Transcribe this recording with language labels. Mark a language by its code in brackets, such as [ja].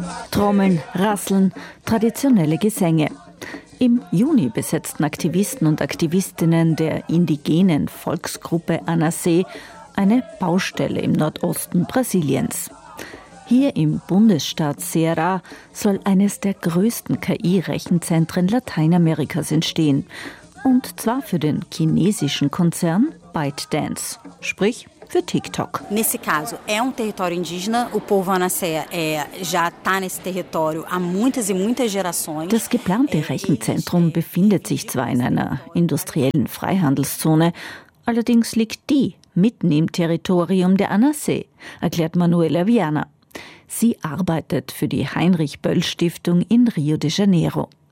[de] Trommeln, Rasseln, traditionelle Gesänge. Im Juni besetzten Aktivisten und Aktivistinnen der indigenen Volksgruppe Anasé eine Baustelle im Nordosten Brasiliens. Hier im Bundesstaat Ceará soll eines der größten KI-Rechenzentren Lateinamerikas entstehen. Und zwar für den chinesischen Konzern ByteDance, sprich für TikTok. [pt] Nesse caso é território indígena, o povo Anasé já tá nesse território há muitas e muitas gerações. [de] Das geplante Rechenzentrum befindet sich zwar in einer industriellen Freihandelszone, allerdings liegt die mitten im Territorium der Anasé, erklärt Manuela Viana. Sie arbeitet für die Heinrich-Böll-Stiftung in Rio de Janeiro.